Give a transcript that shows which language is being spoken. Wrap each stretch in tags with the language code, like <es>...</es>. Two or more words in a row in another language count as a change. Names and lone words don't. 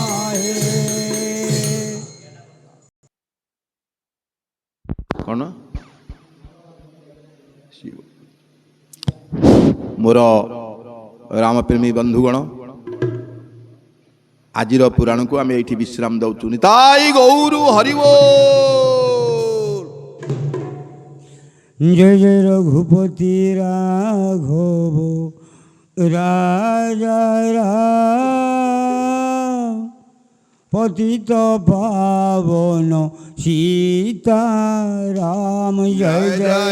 <or>କ'ଣ ମୋର ରାମପ୍ରେମୀ ବନ୍ଧୁଗଣ ଆଜିର ପୁରାଣକୁ ଆମେ ଏଇଠି ବିଶ୍ରାମ ଦଉଛୁ ନିତାଇ ଗୌରୁ ହରିବ</or> <hi>जय जय रघुपति राघव राजा राम पतित पावन सीताराम जय जय</hi>